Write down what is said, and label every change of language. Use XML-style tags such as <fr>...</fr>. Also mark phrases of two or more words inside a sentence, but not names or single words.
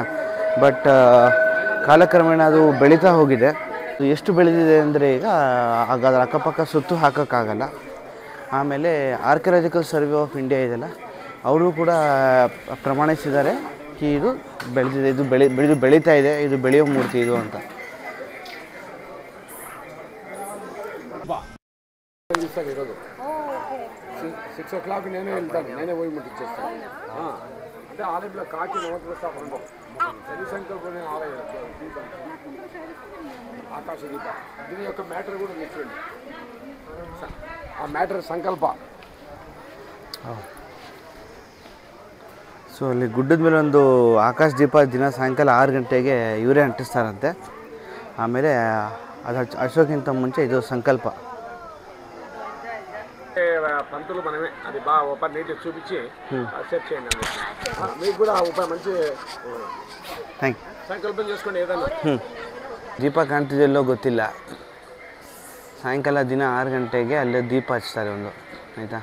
<kn>ಬಟ್ ಕಾಲಕ್ರಮೇಣ ಅದು ಬೆಳೀತಾ ಹೋಗಿದೆ. ಎಷ್ಟು ಬೆಳೆದಿದೆ ಅಂದರೆ ಈಗ ಅದರ ಅಕ್ಕಪಕ್ಕ ಸುತ್ತು ಹಾಕೋಕ್ಕಾಗಲ್ಲ. ಆಮೇಲೆ ಆರ್ಕಿಯಾಲಜಿಕಲ್ ಸರ್ವೆ ಆಫ್ ಇಂಡಿಯಾ ಇದೆಲ್ಲ, ಅವರು ಕೂಡ ಪ್ರಮಾಣಿಸಿದ್ದಾರೆ ಇದು ಬೆಳೆದಿದೆ, ಇದು ಬೆಳೀತಾ ಇದೆ, ಇದು ಬೆಳೆಯೋ ಮೂರ್ತಿ ಇದು ಅಂತ.</kn> <te>ఇరోజు 6 o'clock నేనే వెళ్తాను, నేనే పోయి ముట్టించేస్తాను. అంటే ఆలయంలో కాకి నవగ్రహ ఉండవు. శనిశంకర్ ఆలయం ఆకాశ దీప దీని యొక్క మ్యాటర్ కూడా చూడండి. ఆ మ్యాటర్ సంకಲ್ಪ.</te> <kn>ಸೊ ಅಲ್ಲಿ ಗುಡ್ಡದ ಮೇಲೆ ಒಂದು ಆಕಾಶ ದೀಪ ದಿನ ಸಾಯಂಕಾಲ 6 ಗಂಟೆಗೆ ಇವರೇ ಅಂಟಿಸ್ತಾರಂತೆ. ಆಮೇಲೆ ಅದು ಹಚ್ಚೋಕ್ಕಿಂತ ಮುಂಚೆ ಇದು ಸಂಕಲ್ಪ.</kn> <te>పంతులు మనమే అది బాగా ఓపెన్ నీట్గా చూపించి సెట్ చేయండి అన్నట్టు. మీకు కూడా ఉపాయం మంచి</te> <en>Thank you.</en> <te>ಸಂಕಲ್ಪ చేసుకోండి ఏదన్నా.</te> <kn>ದೀಪ ಕಾಣ್ತಿದೆಯಲ್ಲೋ ಗೊತ್ತಿಲ್ಲ. ಸಾಯಂಕಾಲ ದಿನ 6 ಗಂಟೆಗೆ ಅಲ್ಲೇ ದೀಪ ಹಚ್ತಾರೆ ಒಂದು ಆಯಿತಾ.</kn>